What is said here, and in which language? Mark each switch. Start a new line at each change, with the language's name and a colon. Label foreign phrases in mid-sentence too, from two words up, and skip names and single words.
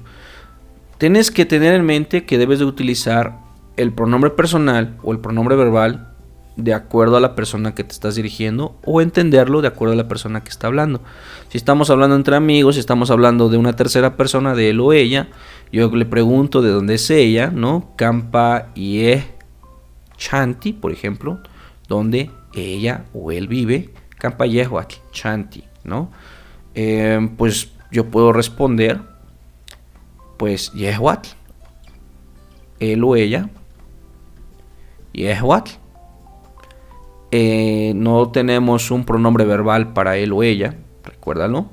Spanish: Tienes que tener en mente que debes de utilizar el pronombre personal o el pronombre verbal de acuerdo a la persona que te estás dirigiendo, o entenderlo de acuerdo a la persona que está hablando. Si estamos hablando entre amigos, si estamos hablando de una tercera persona, de él o ella, yo le pregunto de dónde es ella, ¿no?
Nahuatl languages: Campa y chanti,
Spanish: por ejemplo, donde ella o él vive.
Nahuatl languages: Campa yehuatl, chanti,
Spanish: ¿no? Pues yo puedo responder, pues yehuatl, él o ella, yehuatl. No tenemos un pronombre verbal para él o ella, recuérdalo.